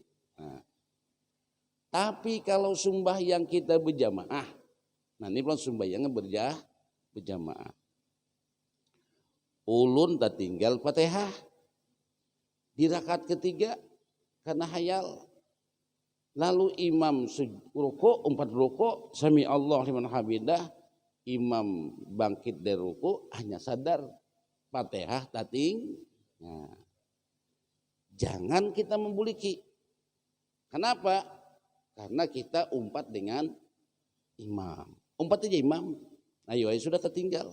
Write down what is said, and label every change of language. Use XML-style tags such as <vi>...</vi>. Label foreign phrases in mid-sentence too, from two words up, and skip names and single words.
<bjn>Nah, tapi kalau sembahyang kita berjamaah, nah ini belum sembahyangnya berjamaah. Ulun tak tinggal Fatihah di rakaat ketiga karena hayal. Lalu imam ruku, 4 ruku,</bjn> <ar>سمع الله لمن حمده,</ar> <bjn>imam bangkit dari ruku, hanya sadar Fatihah tating. Nah, jangan kita membuliki. Kenapa? Karena kita umpat dengan imam. Umpat aja imam. Ayo, sudah tertinggal.</bjn>